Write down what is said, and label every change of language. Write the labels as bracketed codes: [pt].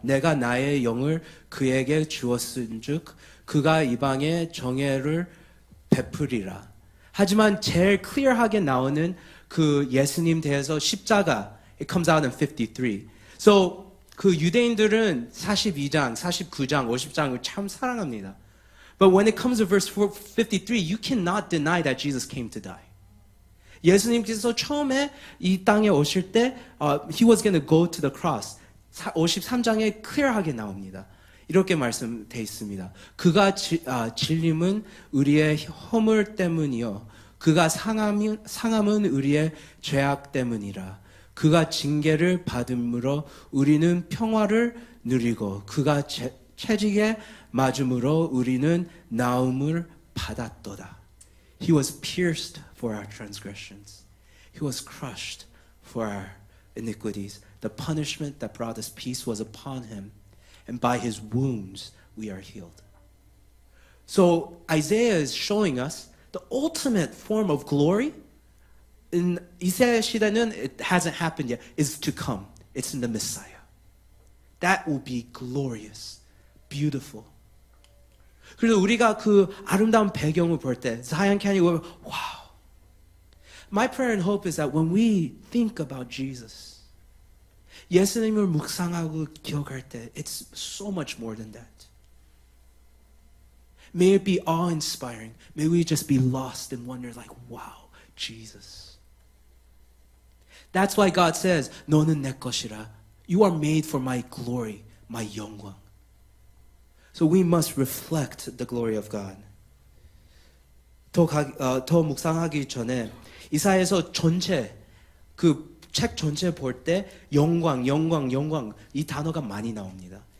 [ko] 내가 나의 영을 그에게 주었은즉 그가 이방의 정예를 베풀이라. 하지만 제일 클리어하게 나오는 그 예수님 대해서 십자가, [en] it comes out in 53. [ko] So 그 유대인들은 42장, 49장, 50장을 참 사랑합니다. [en] But when it comes to verse 53, you cannot deny that Jesus came to die. [ko] 예수님께서 처음에 이 땅에 오실 때 [en] He was going to go to the cross. [ko] 53장에 클리어하게 나옵니다. 이렇게 말씀되어 있습니다. 그가 질림은 우리의 허물 때문이요. 그가 상함은 우리의 죄악 때문이라. 그가 징계를 받음으로 우리는 평화를 누리고 그가 채찍에 맞음으로 우리는 나음을 받았도다. [en] He was pierced for our transgressions. He was crushed for our iniquities. The punishment that brought us peace was upon him. And by his wounds we are healed. So Isaiah is showing us the ultimate form of glory. In [ko] 이사야 시대는 [en] it hasn't happened yet. It's to come. It's in the Messiah. That will be glorious, beautiful. [ko] 그래서 우리가 그 아름다운 배경을 볼 때, Zion Canyon, wow. [en] My prayer and hope is that when we think about Jesus, [ko] 예수님을 묵상하고 기억할 때, [en] it's so much more than that. May it be awe-inspiring. May we just be lost in wonder like, wow, Jesus. That's why God says, [ko] 너는 내 것이라. [en] You are made for my glory, my 영광. So we must reflect the glory of God. [ko] 더 묵상하기 전에 이사야서 전체 그 책 전체 볼 때 영광 이 단어가 많이 나옵니다.